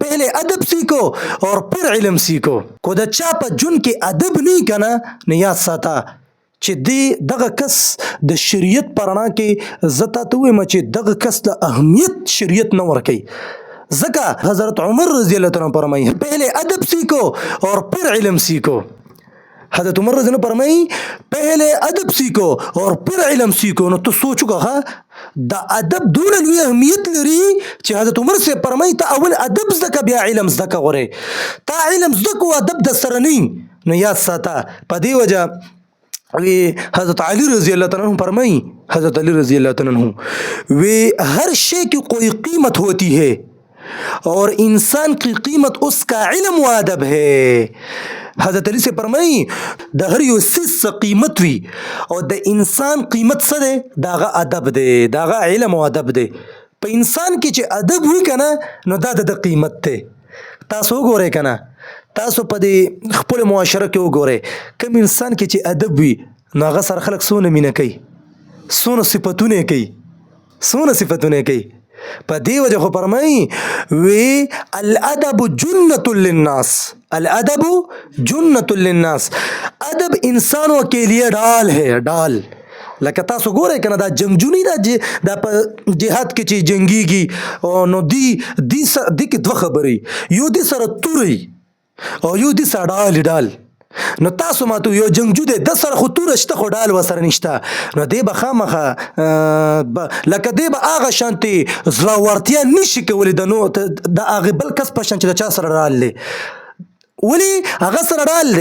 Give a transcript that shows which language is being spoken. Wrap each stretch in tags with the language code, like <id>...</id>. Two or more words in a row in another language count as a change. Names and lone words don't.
<ur>پہلے ادب سیکھو اور پھر علم سیکھو.</ur> <ps>को د چا په جون کې ادب نه کنه نه یاد ساته چې دغه کس د شریعت پرانا کې زتا ته وایم چې دغه کس د اهمیت شریعت نه ورکي. ځکه حضرت عمر رضی الله تعالی عنہ فرمایي</ps> <ur>پہلے ادب سیکھو اور پھر علم سیکھو. حضرت عمر رضی اللہ فرمائی پہلے ادب سیکھو اور پھر علم سیکھو.</ur> <ps>نو تو سوچو که دا ادب دون لوی اهمیت لري چې حضرت عمر سے فرمائی تا اول ادب زده بیا علم زده غره. تا علم زده او ادب د سره نه نو یاد ساته.</ps> <ur>په دې وجه وی حضرت علی رضی اللہ تعالی عنہ فرمائی حضرت علی رضی اللہ تعالی عنہ وی ہر شے کی کوئی قیمت ہوتی ہے اور انسان کی قیمت اس کا علم و ادب ہے.</ur> <ps>حضرت علی سے فرمائی د هر یو سیس قیمت وی او د انسان قیمت څه ده داغه ادب ده داغه علم او ادب ده. په انسان کې چې ادب وی کنه نو دا د قیمت ته. تاسو وګورئ کنه تاسو په دې خپل معاشره کې وګورئ کوم انسان کې چې ادب وی نو هغه سره خلک سونه مینه کوي سونه صفاتونه کوي. په دې وجه خو فرمایي وی</ps> <ar>الادب جنة للناس. الادب جنة للناس.</ar> <ur>ادب انسانوں کے لیے ډال ہے ډال.</ur> <ps>لکه تاسو ګورئ کنه دا جنگجونی دا په جهاد کې چې جنگيږي نو دی کې دوه خبرې یو دی سره توري او یو دی سره ډال. نو تاسو ماته یو جنگجو دی د سره خو تور شته خو ډال وسره نشته نو دی به خامخه لکه دی به هغه شانتي زړورتیا نشي کولی د هغه بل کس په شان چې د چا سره ډال دی ولی هغه سره ډال دی.</ps>